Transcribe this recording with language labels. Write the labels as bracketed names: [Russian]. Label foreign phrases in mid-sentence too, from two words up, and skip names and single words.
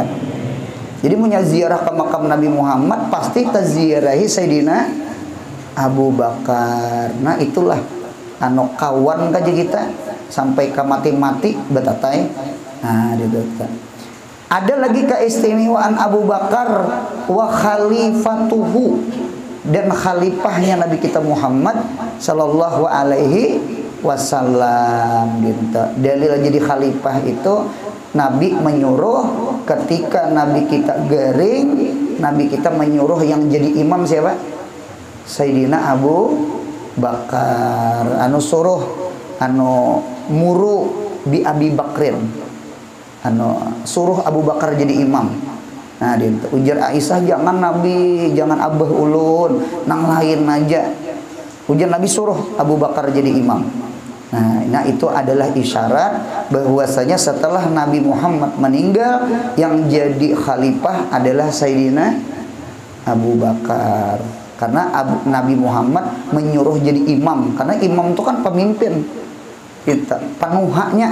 [Banjar] Jadi punya ziarah ke makam Nabi Muhammad pasti taziarahi Sayyidina Abu Bakar. Nah itulah anu kawan kaja kita sampai ke mati-mati betatai. [Indonesian] Nah itu. Ada lagi keistimewaan Abu Bakar [Arabic] وخليفته, [Indonesian] dan khalifahnya Nabi kita Muhammad [Arabic] صلى الله عليه وسلم [Indonesian] gitu. [Banjar] Dalil jadi khalifah itu Nabi menyuruh ketika Nabi kita garing, Nabi kita menyuruh yang jadi imam siapa? Sayyidina Abu Bakar. Anu suruh anu [Arabic] مروا بأبي بكر. [Banjar] Anu suruh Abu Bakar jadi imam. Nah, dia ujar Aisyah, jangan Nabi, jangan abah ulun, nang lain aja. Ujar Nabi suruh Abu Bakar jadi imam. [Indonesian] Nah itu adalah isyarat bahwasanya setelah Nabi Muhammad meninggal, yang jadi khalifah adalah Sayyidina Abu Bakar. Karena Nabi Muhammad menyuruh jadi imam, karena imam itu kan pemimpin kita, penuhanya.